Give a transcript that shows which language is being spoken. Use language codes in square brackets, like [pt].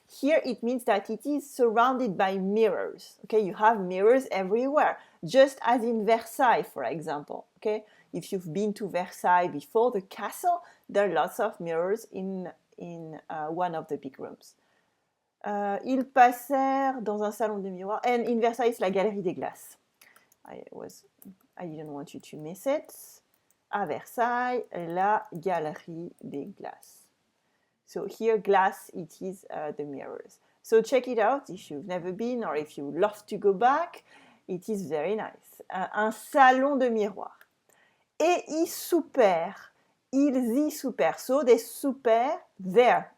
[en] Here it means that it is surrounded by mirrors. Okay, you have mirrors everywhere, just as in Versailles, for example. Okay, if you've been to Versailles before, the castle, there are lots of mirrors in one of the big rooms. [fr] Ils passèrent dans un salon de miroir, [en] and in Versailles, it's [fr] la Galerie des Glaces. [en] I didn't want you to miss it. [fr] À Versailles, la Galerie des Glaces. [en] So here, glass, it is the mirrors. So check it out if you've never been or if you love to go back. It is very nice. [fr] Un salon de miroir. Et y soupèrent. Ils y soupèrent. [en] So they souper there.